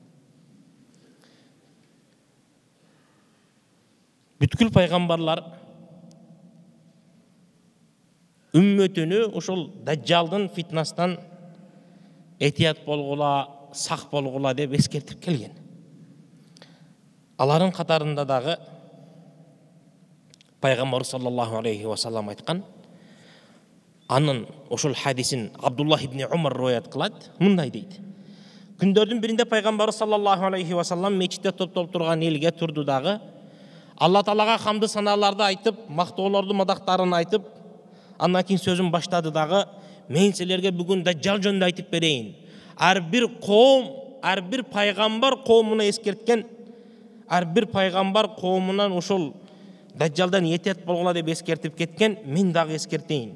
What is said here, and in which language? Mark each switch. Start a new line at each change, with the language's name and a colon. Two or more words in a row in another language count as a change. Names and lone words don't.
Kyrgyz: Бүткүл пайгамбарлар үммөтүнү ошол Дажжалдын фитнасынан этият болгула, сак болгула деп эскертип келген. Алардын катарында дагы пайгамбар
Arabic: صلى الله عليه وسلم
Kyrgyz: айткан. Анын ошол хадисин Абдуллах ибн Умар риwayat кылат. Мындай дейт. Күндөрдүн биринде пайгамбар
Arabic: صلى الله عليه وسلم
Kyrgyz: мечитте топтолуп турган элге турду дагы Алла Таалага хамды саналарды айтып, мактоолорду, мадактарын айтып, андан кийин сөзүн баштады дагы, мен силерге бүгүн Дажжал жөнүндө айтып берейин. Ар бир коом, ар бир пайгамбар коомуна эскерткен, ар бир пайгамбар коомунан ошол Дажжалдан этият болгула деп эскертип кеткен, мен дагы эскертейин.